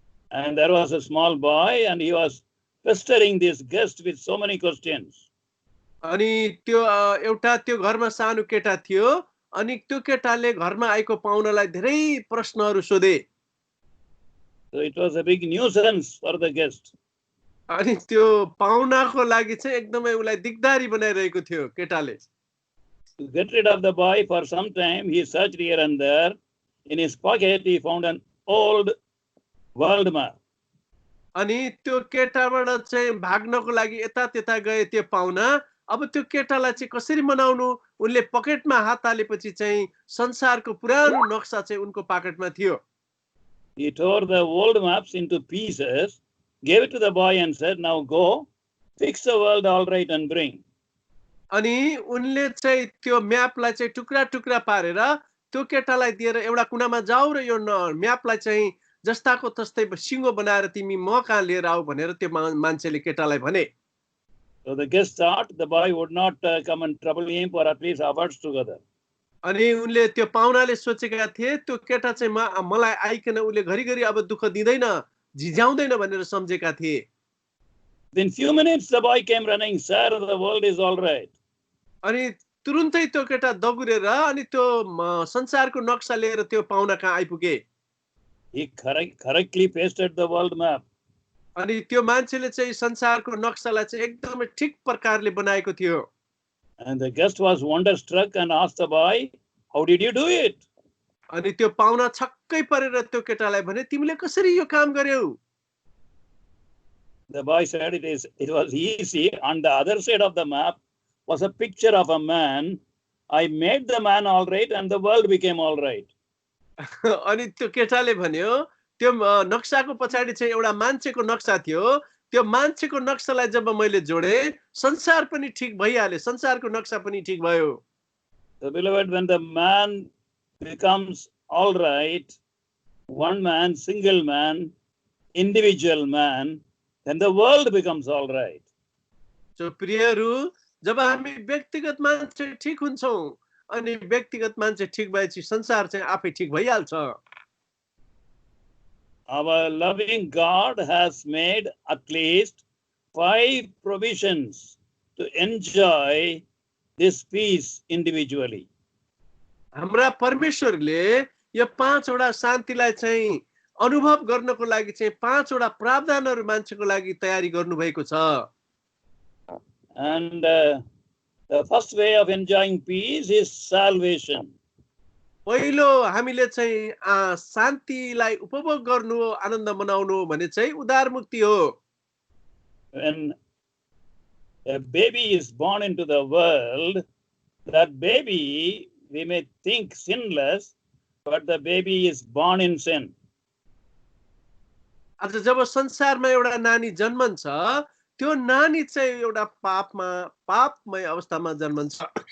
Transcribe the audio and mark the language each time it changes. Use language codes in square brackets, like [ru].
[en] and there was a small boy and he was pestering this guest with so many questions. [ne] अनि त्यो एउटा त्यो घरमा सानो केटा थियो, अनि त्यो केटाले घरमा आएको पाहुनालाई धेरै प्रश्नहरू सोधे। [en] So it was a big nuisance for the guest. [ne] अनि त्यो पाहुनाको लागि चाहिँ एकदमै उलाई दिगदारी बनाइरहेको थियो केटाले। [en] To get rid of the boy for some time, he searched here and there. In his pocket, he found an old world map. [ne] अनि त्यो केटाबाट चाहिँ भाग्नको लागि यता त्यता गए त्यो पाहुना। अब त्यो केटालाई चाहिँ कसरी मनाउनु, उनले पकेटमा हात हालेपछि चाहिँ संसारको पुरानो नक्सा चाहिँ उनको पकेटमा थियो। [en] He tore the old maps into pieces, gave it to the boy and said, now go, fix the world all right and bring. [ne] अनि उनले चाहिँ त्यो म्यापलाई चाहिँ टुक्रा टुक्रा पारेर त्यो केटालाई दिएर एउटा कुनामा जाऊ र यो म्यापलाई चाहिँ जस्ताको तस्तै सिङ्गो बनाएर तिमी म कहाँ लिएर आऊ भनेर त्यो मान्छेले केटालाई भने। [en] So the guest thought the boy would not come and trouble him for at least hours together. [ne] अनि उनले त्यो पाहुनाले सोचेका थिए त्यो केटा चाहिँ मलाई आइकन उले घरिघरि अब दुःख दिँदैन, झिझाउँदैन भनेर सम्झेका थिए। [en] In few minutes the boy came running, sir, the world is all right. [ne] अनि तुरुन्तै त्यो केटा दगुरेर अनि त्यो संसारको नक्सा लिएर त्यो पाहुना कहाँ आइपुगे। [en] He correctly pasted the world map. [ne] अनि त्यो मान्छेले चाहिँ संसारको नक्सालाई चाहिँ एकदमै ठिक प्रकारले बनाएको थियो। [en] And the guest was wonderstruck and asked the boy, how did you do it? [ne] अनि त्यो पाहुना छक्कै परेर त्यो केटालाई भने तिमीले कसरी यो काम गर्यौ? [en] The boy said it was easy. On the other side of the map was a picture of a man. I made the man all right and the world became all right. [ne] अनि त्यो केटाले भन्यो त्यो नक्साको पछाडि चाहिँ एउटा मान्छेको नक्सा थियो, त्यो मान्छेको नक्सालाई जब मैले जोडे संसार पनि ठीक भइहाल्यो, संसारको नक्सा पनि ठीक भयो। [en] So beloved, when the man becomes all right, one man, single man, individual man, then the world becomes all right. [ne] So प्रियहरू, जब हामी व्यक्तिगत मान्छे ठीक हुन्छौं अनि व्यक्तिगत मान्छे ठीक भएपछि संसार चाहिँ आफै ठीक भइहाल्छ। [en] Our loving God has made at least 5 provisions to enjoy this peace individually. [ne] हाम्रा परमेश्वरले यो 5 वटा शान्तिलाई चाहिँ अनुभव गर्नको लागि चाहिँ 5 वटा प्रावधानहरु मान्छेको लागि तयारी गर्नु भएको छ। [en] And the first way of enjoying peace is salvation. [ne] पहिलो हामीले चाहिँ शान्तिलाई उपभोग गर्नु हो, आनन्द मनाउनु भने चाहिँ उद्धार मुक्ति हो। [en] When a baby is born into the world, that baby, we may think sinless, but the baby is born in sin. [ne] आज जब संसारमा एउटा नानी जन्मन्छ, त्यो नानी चाहिँ एउटा पापमय अवस्थामा जन्मन्छ।